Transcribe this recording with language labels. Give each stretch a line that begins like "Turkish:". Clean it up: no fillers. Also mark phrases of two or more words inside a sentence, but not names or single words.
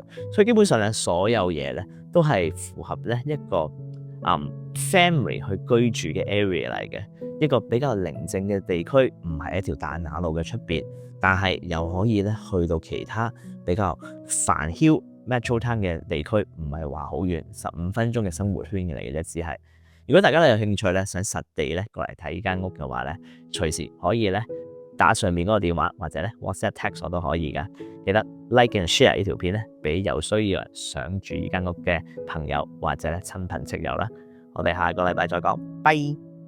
Cantonese: 所以基本上咧所有嘢咧都係符合咧一個family 去居住嘅 area 嚟嘅，一個比較寧靜嘅地區，唔係一條大馬路嘅出邊，但係又可以咧去到其他比較繁囂 Metro Town 嘅地區唔係話好遠，15分鐘嘅生活圈嚟嘅啫，只係。如果大家有興趣咧，想實地咧過嚟睇呢間屋嘅話咧，隨時可以咧打上面嗰個電話，或者咧 WhatsApp text 我都可以噶。記得
English: like and share
Cantonese: 呢條片咧，俾有需要人想住呢間屋嘅朋友或者咧親朋戚友啦。我哋下個禮拜再講，拜。